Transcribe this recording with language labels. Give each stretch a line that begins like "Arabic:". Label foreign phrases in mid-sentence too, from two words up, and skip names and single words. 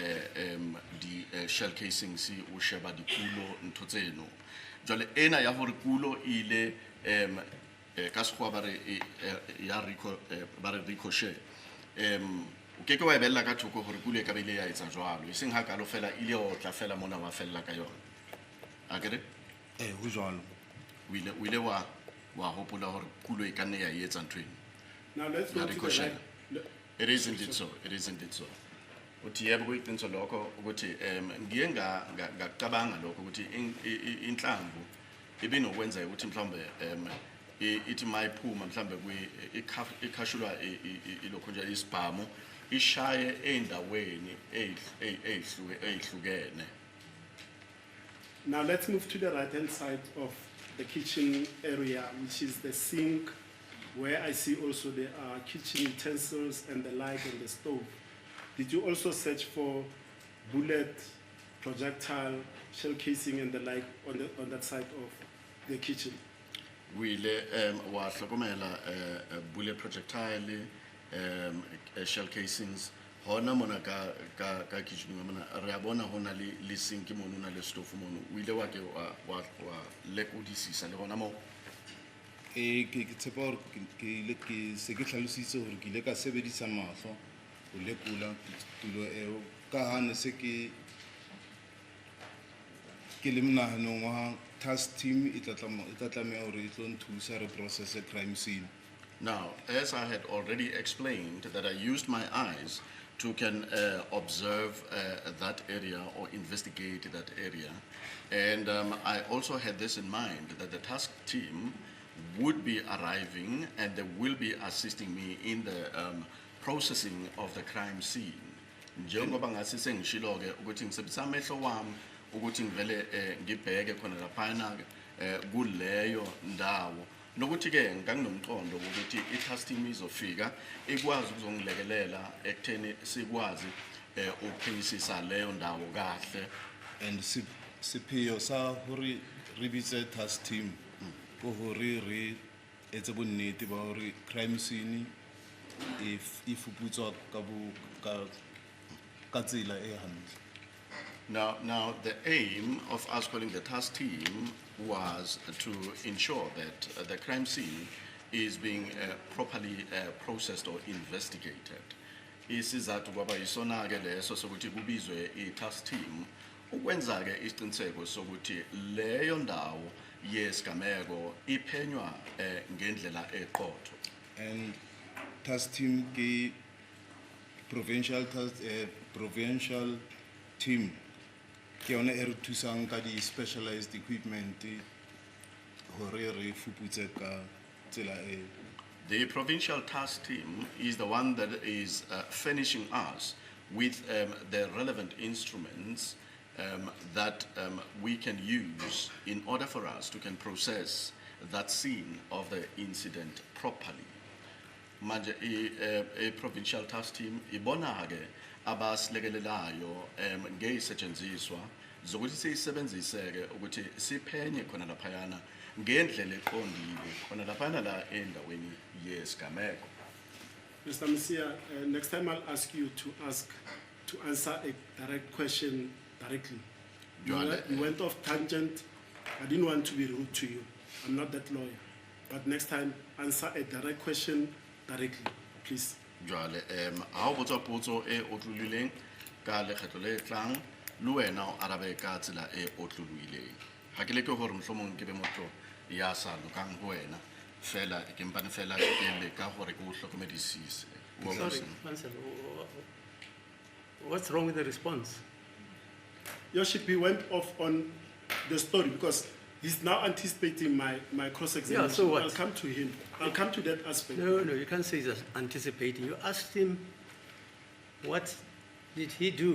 Southern Sotho: di
English: shell casings
Southern Sotho: o sheba dikulo ntho tseno jwale ena ya hore kulo ile ka sekgowa ba re ya ricochet o keke wa bella ka thoko hore kulo e ka bile ya etsa jwalo e seng ha ka lo fela ile o tla fela mona wa fella ka yona a kere ho jwalo o ile wa hopola hore kulo e ka nne ya etsa ntho eno.
English: Now let's go to the right. It isn't it so.
Zulu: Uthi yebo kuyinto lokho ukuthi ngiye ngacabanga lokho ukuthi inhlamvu ibinokwenza ukuthi mhlambe ithi mayiphuma mhlambe ikhashulwa ilokho nje isibhamu ishaye endaweni ezihlukene.
English: Now let's move to the right-hand side of the kitchen area, which is the sink, where I see also there are kitchen utensils and the like and the stove. Did you also search for bullet, projectile, shell casing and the like on that side of the kitchen?
Southern Sotho: We wa hlokomela
English: bullet projectile shell casings
Southern Sotho: hona mona ka kitchen mona re a bona hona le sink mono na le stove mono o ile wa ke wa lekodisisa le hona mo ke tshepa hore ke se ke hlalositse hore ke ile ka sebedisa mahlo ho lekola tulo eo ka hane se ke le mnahanong wa
English: task team
Southern Sotho: e tla tlameha hore e tlo nthusa re process a
English: crime scene. Now, as I had already explained, that I used my eyes to can observe that area or investigate that area. And I also had this in mind, that the task team would be arriving and they will be assisting me in the processing of the crime scene.
Zulu: Njengoba ngasise ngishilo-ke ukuthi ngisebenzisa amehlo wami ukuthi ngivele ngibheke khona laphana kuleyo ndawo nokuthi ke nganginomqondo ukuthi i-
English: task team
Zulu: izofika ikwazi ukuzongilekelela ekutheni sikwazi ukuphimisisa leyo ndawo kahle.
Southern Sotho: And siphiyo sa hore re bitse
English: task team
Southern Sotho: ko hore re etse bonnete ba hore
English: crime scene
Southern Sotho: e fuputswa ka tsela e hantle.
English: Now, the aim of us calling the task team was to ensure that the crime scene is being properly processed or investigated.
Zulu: isizathu kwaba yisona ke leso sokuthi kubizwe i-
English: task team
Zulu: ukwenza ke isiqiniseko sokuthi leyo ndawo yesigameko iphenywa ngendlela eqotho.
Southern Sotho: And
English: task team
Southern Sotho: ke
English: provincial team
Southern Sotho: ke yone e re thusang ka di
English: specialized equipment
Southern Sotho: hore re fuputse ka tsela e.
English: The provincial task team is the one that is furnishing us with the relevant instruments that we can use in order for us to can process that scene of the incident properly.
Zulu: Manje a
English: provincial task team
Zulu: ibona ke abasilekelelayo ngeyisetshenziswa zokuthi siyisebenzise-ke ukuthi siphenye khona laphayana ngendlela eqondile khona laphayana la endaweni yesigameko.
English: Mr. Mosia, next time I'll ask you to answer a direct question directly. You went off tangent. I didn't want to be rude to you. I'm not that lawyer. But next time, answer a direct question directly, please.
Southern Sotho: Jwale ha botsa potso e otlulileng ka lekgetlo le tlang le wena o arabe ka tsela e otluluileng. Ha ke leke hore mohlomong ke be motho ya sa lokang ho wena fela ke mpane fela ke le ka hore ke o hlokomedisise.
English: Sorry, Mansell, what's wrong with the response? Your Worship, he went off on the story because he's now anticipating my cross-examination. Yeah, so what? I'll come to him. I'll come to that aspect. No, you can't say he's anticipating. You asked him, what did he do?